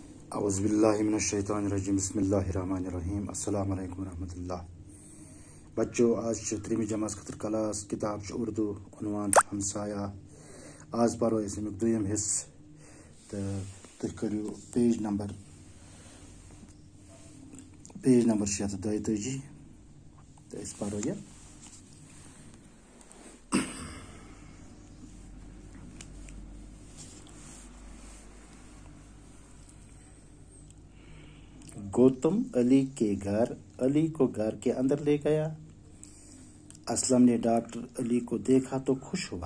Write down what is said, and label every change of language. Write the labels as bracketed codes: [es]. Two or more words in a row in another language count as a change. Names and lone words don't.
[ar] اعوذ باللہ من الشیطان الرجیم بسم اللہ الرحمن الرحیم السلام علیکم ورحمۃ اللہ. [ks] بچو آج ترٛیٚیمہِ جماعت خٲطرٕ کلاس کتاب اردو عنوان ہمسایہ. آز پرو أسۍ امیُک دوٚیِم حصہٕ تہٕ تُہۍ کٔرِو [en] page number [ks] 632 تہٕ أسۍ پرو یہِ. [ur] گوتم علی کے گھر. علی کو گھر کے اندر لے گیا. اسلم نے ڈاکٹر علی کو دیکھا تو خوش ہوا.